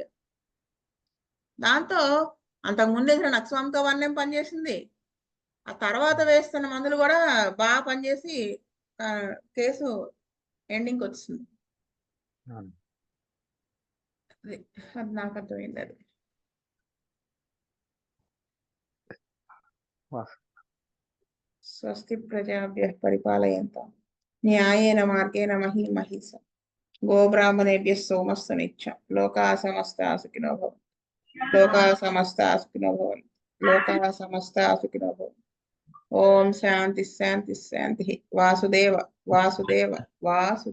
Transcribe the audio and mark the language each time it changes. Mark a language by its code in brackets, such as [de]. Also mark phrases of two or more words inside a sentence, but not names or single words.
[te] దాంతో అంతకు ముందు వేసిన నక్స్వామిక 1M పనిచేసింది. ఆ తర్వాత వేస్తున్న మందులు కూడా బాగా పనిచేసి [en] case ending [te] వచ్చింది. అది నాకు అర్థమైంది. [sa] అది స్వస్తి ప్రజాభ్యః పరిపాలయంతాం న్యాయేన మార్గేణ మహీం మహీసా గోబ్రాహ్మణేభ్యః సోమస్సు నిత్యం లోకాః సమస్తాః సుఖినో భవంతు. లోకాః సమస్తాః సుఖినో భవంతు. లోకాః సమస్తాః సుఖినో భవంతు. ఓం శాంతి శాంతి శాంతి. వాసుదేవ వాసుదేవ వాసుదేవ.